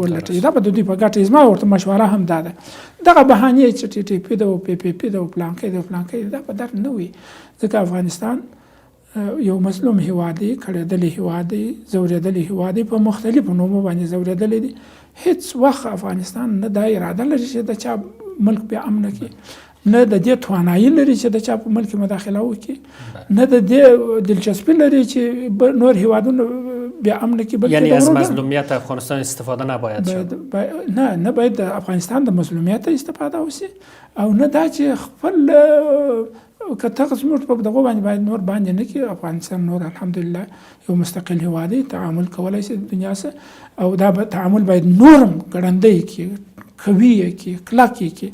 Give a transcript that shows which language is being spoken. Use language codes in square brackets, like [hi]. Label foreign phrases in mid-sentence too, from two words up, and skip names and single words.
[ps] ولټوي دا به د دوی په ګټه زما ورته مشوره هم دا ده دغه بهانې چې TTP ده او PPP ده او پلانکۍ ده دا په در نه وي ځکه افغانستان یو مظلوم هیواد دی کړېدلی هیواد دی ځورېدلی هیواد دی په مختلفو نومو باندې ځورېدلی دی هیڅ وخت افغانستان نه دا اراده لري چې د چا ملک بیا امن کړي نه د دې توانایي لري چې د چا په ملک مداخله وکړي نه د دې دلچسپي لري چې نور هیوادونه بیا امن کړي [fa] یعنی از مظلومیت افغانستان استفاده نباید شد [ps] نه باید د افغانستان د مظلومیت استفاده وشي او نه دا چې خپل که ته زموږ په دغه باندې باید نور باندې نه کړي افغانستان نور الحمدلله یو مستقل هیواد دی تعامل کولی شي د دنیا سره او دا تعامل باید نورم ګړندی کړي قوي کړي کلک کړي